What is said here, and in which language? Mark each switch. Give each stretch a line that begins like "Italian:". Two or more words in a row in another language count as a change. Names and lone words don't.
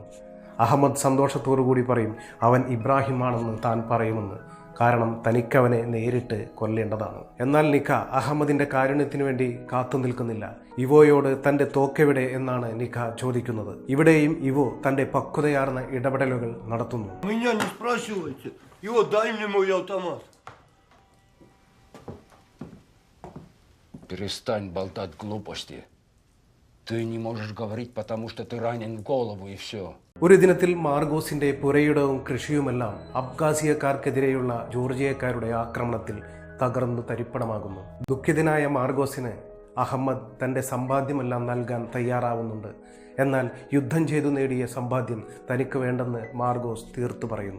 Malayalam: അഹമ്മദ് സന്തോഷത്തോടുകൂടി പറയും അവൻ ഇബ്രാഹിം ആണെന്ന് താൻ പറയുമെന്ന്. കാരണം തനിക്കവനെ നേരിട്ട് കൊല്ലേണ്ടതാണ്. എന്നാൽ നിഖ അഹമ്മദിന്റെ കാരുണ്യത്തിനു വേണ്ടി കാത്തു നിൽക്കുന്നില്ല. ഇവോയോട് തന്റെ തോക്കെവിടെ എന്നാണ് നിഖ ചോദിക്കുന്നത്. ഇവിടെയും ഇവോ തന്റെ പക്വതയാർന്ന ഇടപെടലുകൾ നടത്തുന്നു.
Russian: Меня не спрашивайте. Его дай мне мой автомат. Перестань болтать глупости. Ты не можешь говорить, потому что ты ранен в голову и все.
Malayalam: ഒരു ദിനത്തിൽ മാർഗോസിന്റെ പുരയിടവും കൃഷിയുമെല്ലാം അബ്ഖാസിയക്കാർക്കെതിരെയുള്ള ജോർജിയക്കാരുടെ ആക്രമണത്തിൽ തകർന്നു തരിപ്പണമാകുന്നു. ദുഃഖിതനായ മാർഗോസിന് അഹമ്മദ് തന്റെ സമ്പാദ്യമെല്ലാം നൽകാൻ തയ്യാറാവുന്നുണ്ട്. എന്നാൽ യുദ്ധം ചെയ്തു നേടിയ സമ്പാദ്യം തനിക്ക് വേണ്ടെന്ന് മാർഗോസ് തീർത്തു പറയുന്നു.